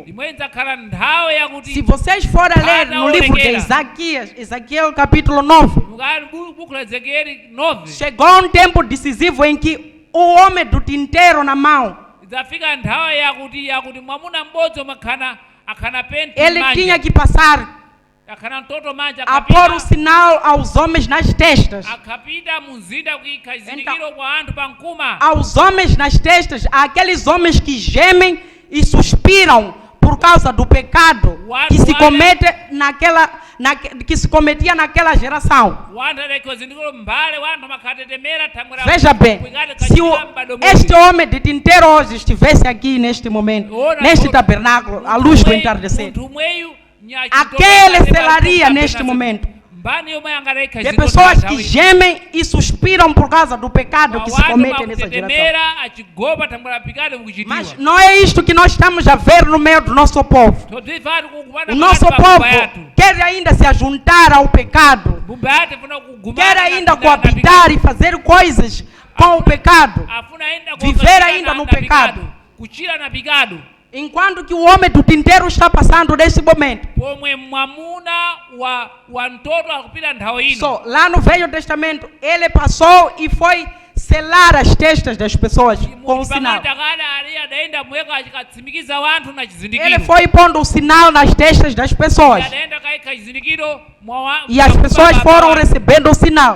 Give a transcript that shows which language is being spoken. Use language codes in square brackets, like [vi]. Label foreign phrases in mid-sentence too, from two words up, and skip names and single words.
[pt] Se vocês forem ler no livro de Ezequiel capítulo 9, chegou um tempo decisivo em que o homem do tinteiro na mão, ele tinha que passar a pôr o sinal aos homens nas testas. Então, aos homens nas testas, aqueles homens que gemem e suspiram por causa do pecado What- que se what- comete que se cometia naquela geração. [seh] wanthu adakhiwa zindikiro mbale wanthu amakhatetemera thangwera [pt] Veja bem, se este homem de tinteiro hoje estivesse aqui neste momento, neste tabernáculo, à luz do entardecer, aquele selaria neste momento de pessoas que gemem e suspiram por causa do pecado que se comete nessa geração. Mas não é isto que nós estamos a ver no meio do nosso povo. O nosso povo quer ainda se ajuntar ao pecado, quer ainda coabitar e fazer coisas com o pecado, viver ainda no pecado. Enquanto que o homem do tinteiro está passando nesse momento. [seh] pomwe mwamuna wa mtoto akupita nthawi ino. [pt] So, lá no Velho Testamento, ele passou e foi selar as testas das pessoas com o sinal. Ele foi pondo o sinal nas testas das pessoas. E as pessoas foram recebendo o sinal.